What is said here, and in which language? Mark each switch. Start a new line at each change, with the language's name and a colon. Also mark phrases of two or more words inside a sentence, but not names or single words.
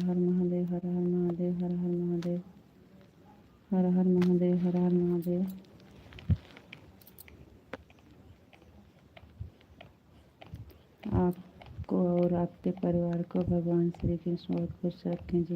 Hindi: हर महादेव, हर हर महादेव, हर हर महादेव, हर हर महादेव, हर हर महादेव। आपको और आपके परिवार को भगवान श्री कृष्ण बहुत खुश रखें जी।